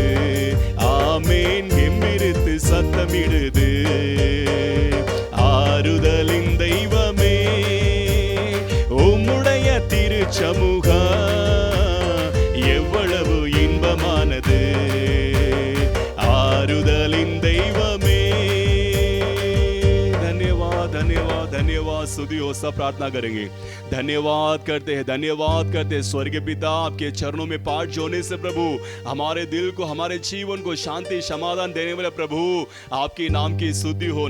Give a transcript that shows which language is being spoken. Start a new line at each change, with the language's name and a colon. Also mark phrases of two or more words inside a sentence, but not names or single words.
Tamil: ஆமேன், கெம்பிரித்து சத்தமிடுது. ஆறுதலின் தெய்வமே, உம்முடைய திருச்சமூகம் எவ்வளவு இன்பமானது. ஆறுதலின் தெய்வமே,
Hindi: धन्यवाद धन्यवाद धन्यवाद। स्तुति हो, सब प्रार्थना करेंगे। धन्यवाद करते हैं, धन्यवाद करते हैं स्वर्गीय पिता, आपके चरणों में पाठ जोड़ने से प्रभु हमारे दिल को, हमारे जीवन को शांति समाधान देने वाले प्रभु आपके नाम की स्तुति हो।